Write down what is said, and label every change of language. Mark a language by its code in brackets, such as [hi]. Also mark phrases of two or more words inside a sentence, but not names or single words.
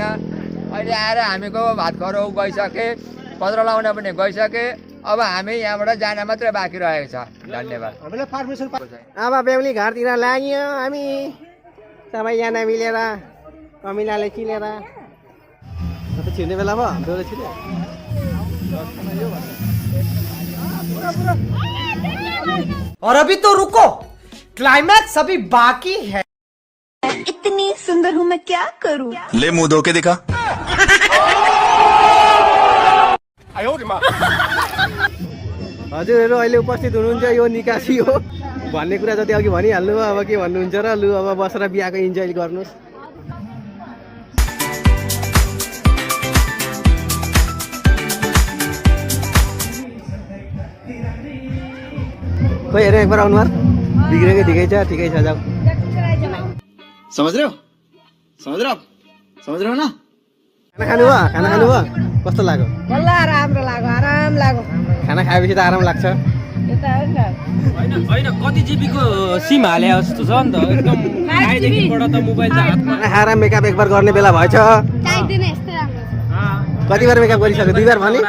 [ne] अहिले आएर हामीको भात खरो गइसके, पत्र लाउन पनि गइसके, अब हामी यहाँबाट जान मात्रै बाँकी रहेको छ। धन्यवाद। अब बेहुली घरतिर लाग्यो हामी सबैजना मिलेर, कमिलाले चिनेर छिर्ने बेला भयो। बेहुली छिर्ने [hi] और अभी तो रुको, क्लाइमैक्स अभी बाकी है। इतनी सुंदर हूँ मैं क्या करूँ? ले मुंह धो के दिखा। [ne] हजुरहरू अहिले उपस्थित हुनुहुन्छ, यो निकासी हो भन्ने कुरा जति अघि भनिहाल्नु भयो। अब के भन्नुहुन्छ र? लु अब बसेर बिहाको इन्जोय गर्नुहोस्। खोइ हेर एकबार अनुहार बिग्रेकै ठिकै छ, ठिकै छ, जाऊ। [hi] समझ रहे हो ना? [ne] खाना खानुभयो? खाना खानुभयो? कस्तो लाग्यो? बल्ल राम्रो लाग्यो, आराम लाग्यो। खाना खाएपछि त आराम लाग्छ। होइन कति जिबीको सिम हाले जस्तो छ नि त, एकदम आइदेखिबाट त मोबाइल चाहिँ हातमा। खाना खाएर मेकअप [hi] एक बार [ne] गर्ने बेला भएछ। कति बार मेकअप गरिसक्यो? 2 बार भने।